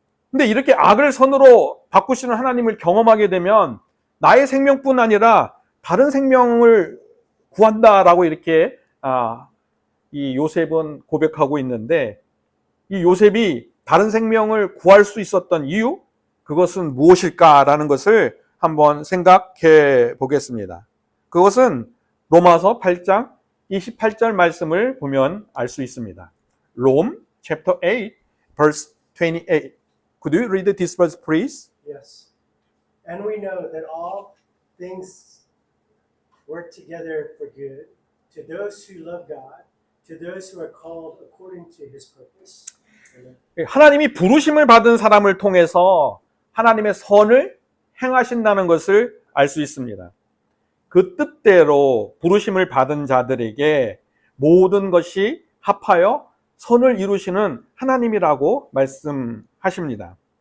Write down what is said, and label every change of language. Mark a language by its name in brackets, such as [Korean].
[Korean] 근데 이렇게 악을 선으로 바꾸시는 하나님을 경험하게 되면 나의 생명뿐 아니라 다른 생명을 구한다라고 이렇게 이 요셉은 고백하고 있는데 이 요셉이 다른 생명을 구할 수 있었던 이유? 그것은 무엇일까라는 것을 한번 생각해 보겠습니다. 그것은 로마서 8장 28절 말씀을 보면 알 수 있습니다. [English] Rome chapter 8 verse 28. Could you read this verse, please? Yes. And we know that all things work together for good to those who love God, to those who are called according to His purpose. [Korean] 하나님이 부르심을 받은 사람을 통해서 하나님의 선을 행하신다는 것을 알 수 있습니다. 그 뜻대로 부르심을 받은 자들에게 모든 것이 합하여 선을 이루시는 하나님이라고 말씀하십니다.